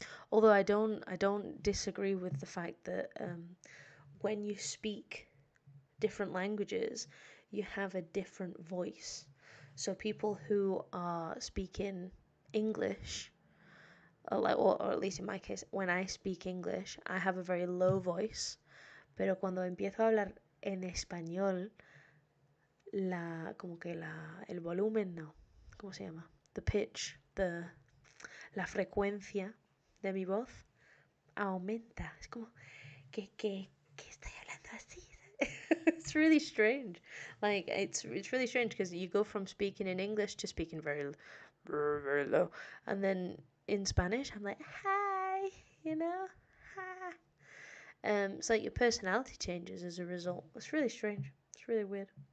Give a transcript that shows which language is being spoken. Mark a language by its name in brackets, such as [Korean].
[English] Although I don't disagree with the fact that when you speak different languages, you have a different voice. So people who are speaking English, or at least in my case, when I speak English, I have a very low voice. [Spanish] Pero cuando empiezo a hablar en español, el volumen no, ¿cómo se llama? [English] The pitch, [Spanish] la frecuencia de mi voz aumenta. Es como que estoy hablando así. [English] It's really strange. Like it's really strange because you go from speaking in English to speaking very low, and then in Spanish I'm like hi, you know, hi. It's like your personality changes as a result. It's really strange. It's really weird.